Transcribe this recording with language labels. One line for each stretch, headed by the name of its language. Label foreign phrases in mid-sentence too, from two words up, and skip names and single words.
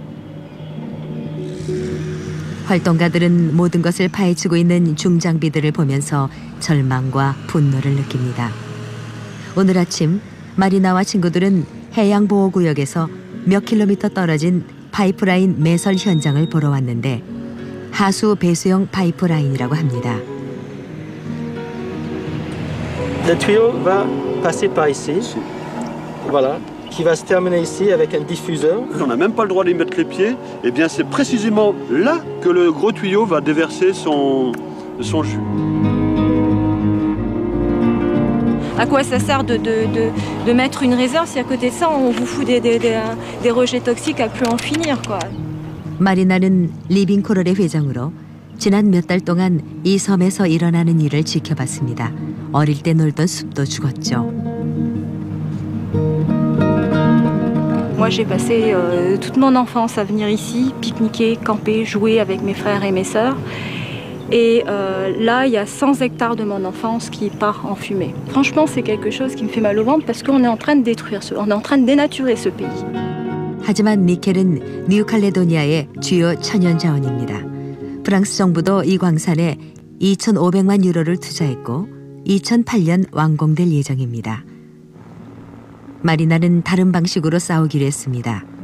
Korean: 활동가들은 모든 것을 파헤치고 있는 중장비들을 보면서 절망과 분노를 느낍니다. 오늘 아침 마리나와 친구들은 해양보호구역에서 몇 킬로미터 떨어진 파이프라인 매설 현장을 보러 왔는데 하수 배수용 파이프라인이라고 합니다.
French: Le tuyau va passer par ici. voilà, qui va se terminer ici avec un diffuseur. On n'a même pas le droit d'y mettre les pieds. Et bien c'est précisément là que le gros tuyau va déverser son jus. À quoi ça sert de mettre une réserve si à côté de ça on vous fout des rejets toxiques à plus en finir, quoi.
Korean: 마리나는 리빙 코럴의 회장으로 지난 몇 달 동안 이 섬에서 일어나는 일을 지켜봤습니다. 어릴 때 놀던 숲도 죽었죠.
French: Moi j'ai passé toute mon enfance à venir ici, pique-niquer, camper, jouer avec mes frères et mes sœurs. Et là, il y a 100 hectares de mon enfance qui part en fumée. Franchement, c'est quelque chose qui me fait mal au ventre parce qu'on est en train de détruire, on est en train de dénaturer ce pays.
Korean: 하지만 니켈은 뉴칼레도니아의 주요 천연 자원입니다. 프랑스 정부도 이 광산에 2,500만 유로를 투자했고 2008년 완공될 예정입니다. 마리나는 다른 방식으로 싸우기로 했습니다.